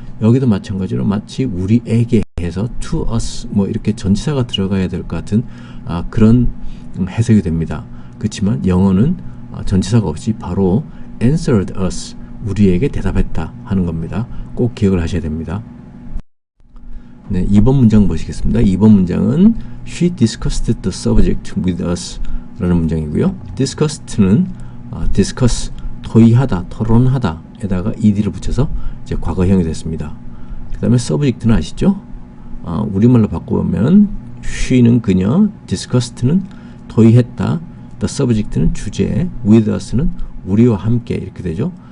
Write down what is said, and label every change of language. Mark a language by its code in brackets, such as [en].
[ko] 여기도 마찬가지로 마치 우리에게 해서 to us 이렇게 전치사가 들어가야 될 것 같은 그런 해석이 됩니다. 그렇지만 영어는 전치사가 없이 바로 answered us 우리에게 대답했다 하는 겁니다. 꼭 기억을 하셔야 됩니다. 네, 2번 문장 보시겠습니다. [en] 2번 문장은 She discussed the subject with us 라는 문장이고요. [ko] discussed는 discuss, 토의하다, 토론하다 에다가 ed를 붙여서 이제 과거형이 됐습니다. 그 다음에 subject는 아시죠? 우리말로 바꿔보면 she는 그녀, discussed는 토의했다, the subject는 주제, with us 는 우리와 함께 이렇게 되죠.